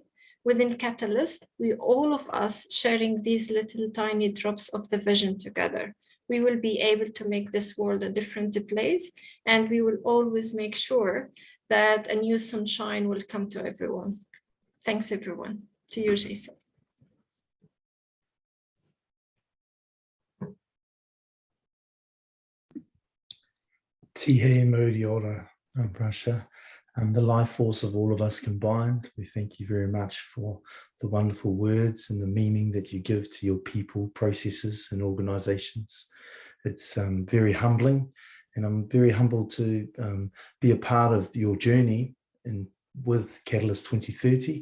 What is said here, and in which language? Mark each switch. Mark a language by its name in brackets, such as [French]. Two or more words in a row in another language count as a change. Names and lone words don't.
[English] Within Catalyst, we all of us sharing these little tiny drops of the vision together. We will be able to make this world a different place, and we will always make sure that a new sunshine will come to everyone. Thanks everyone. To you, Jason. [Māori] Tihe Mauri ora, [English] Rasha, the life force of all of us combined. We thank you very much for the wonderful words and the meaning that you give to your people, processes, and organizations. It's very humbling, and I'm very humbled to be a part of your journey with Catalyst 2030.